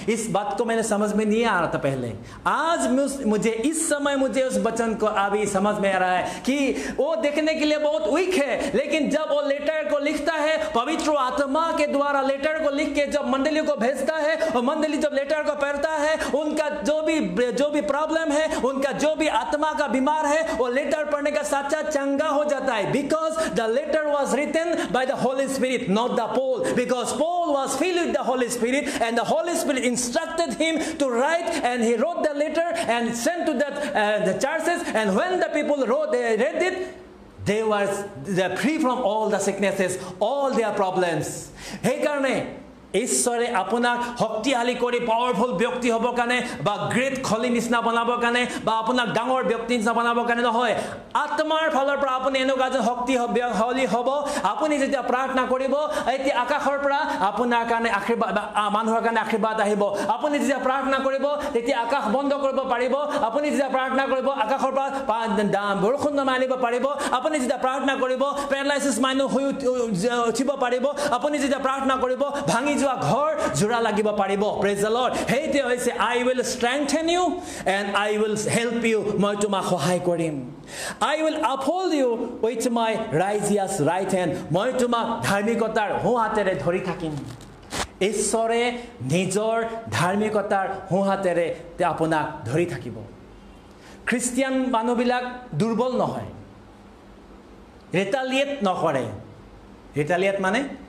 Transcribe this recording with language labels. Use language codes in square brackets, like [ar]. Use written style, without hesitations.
[hi] इस बात को मैंने समझ में नहीं आ रहा था पहले. आज मुझे इस समय मुझे उस वचन को अभी समझ में आ रहा है कि वो देखने के लिए बहुत वीक है, लेकिन जब वो लेटर को लिखता है पवित्र आत्मा के द्वारा, लेटर को लिख के जब मंडली को भेजता है और मंडली जब लेटर को पढ़ता है, उनका जो भी प्रॉब्लम है, उनका जो भी आत्मा का बीमार है, वो लेटर पढ़ने का साथ साथ चंगा हो जाता है. [en] Because the letter was written by the Holy Spirit, not the Paul. Because Paul was filled with the Holy Spirit and the Holy Spirit instructed him to write, and he wrote the letter and sent to the churches, and when the people read it, they were free from all the sicknesses, all their problems. [as] Hey karne ঈশ্বৰে আপোনাক শক্তিশালী কৰি powerful ব্যক্তি হ'বৰ কাৰণে বা great খলি নিচিনা বনাবৰ কাৰণে বা আপোনাক ডাঙৰ ব্যক্তি নিচিনা বনাবৰ কাৰণে নহয়, আত্মাৰ ফালৰ পৰা আপুনি এনেকুৱা এজন শক্তিশালী হ'ব. আপুনি যেতিয়া প্ৰাৰ্থনা কৰিব, এতিয়া আকাশৰ পৰা আপোনাৰ কাৰণে আশীৰ্বাদ, মানুহৰ কাৰণে আশীৰ্বাদ আহিব. আপুনি যেতিয়া প্ৰাৰ্থনা কৰিব তেতিয়া আকাশ বন্ধ কৰিব পাৰিব. আপুনি যেতিয়া প্ৰাৰ্থনা কৰিব আকাশৰ পৰা বৰষুণ নমাই আনিব পাৰিব. আপুনি যেতিয়া প্ৰাৰ্থনা কৰিব পেৰালাইচিছ মানুহ হৈ উঠিব পাৰিব. আপুনি যেতিয়া প্ৰাৰ্থনা কৰিব ভাঙি যোৱা ঘৰ জোৰা লাগিব পাৰিব. [en] Praise the Lord. [as] সেইটোৱে হৈছে [en] I will strengthen you and I will help you. [as] মই তোমাক সহায় কৰিম. [en] I will uphold you with my righteous right hand. [as] মই তোমাক ধাৰ্মিকতাৰ সোঁ হাতেৰে ধৰি থাকিম. ঈশ্বৰে নিজৰ ধাৰ্মিকতাৰ সোঁ হাতেৰে আপোনাক ধৰি থাকিব. খ্ৰীষ্টিয়ান মানুহবিলাক দুৰ্বল নহয়, ৰিটালিয়েট নকৰে. ৰিটালিয়েট মানে